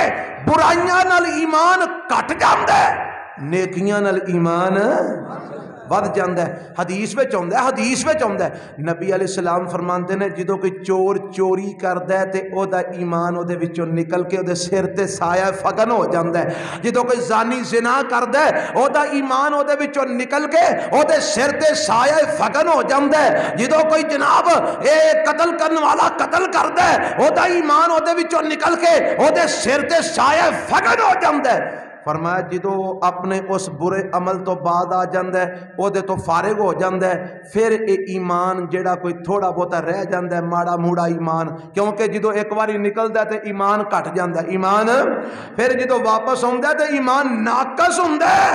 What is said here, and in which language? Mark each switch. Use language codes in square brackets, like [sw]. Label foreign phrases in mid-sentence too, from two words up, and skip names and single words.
[pa] برائیاں نال ایمان کٹ جاندا ہے, نیکیاں نال ایمان ود جاندا ہے. حدیث وچ آوندا ہے, حدیث وچ آوندا ہے نبی علیہ السلام فرماندے نے جدوں کوئی چور چوری کردا ہے تے او دا ایمان او دے وچوں نکل کے او دے سر تے سایہ فگن ہو جاندا ہے. جدوں کوئی زانی زنا کردا ہے او دا ایمان او دے وچوں نکل کے او دے سر تے سایہ فگن ہو جاندا ہے. جدوں کوئی جناب اے قتل کرن والا قتل کردا ہے او دا ایمان او دے وچوں نکل کے او دے سر تے سایہ فگن ہو جاندا ہے. فرمایا جدو اپنے اس برے عمل تو بعد آ جاندہ ہے او دے تو فارغ ہو جاندہ ہے, پھر اے ایمان جڑا کوئی تھوڑا بہتا رہ جاندہ ہے ماڑا موڑا ایمان, کیونکہ جدو ایک باری نکلدا ہے تے ایمان کٹ جاندہ ہے. ایمان پھر جدو واپس ہوندہ ہے تے ایمان ناقص ہوندہ ہے.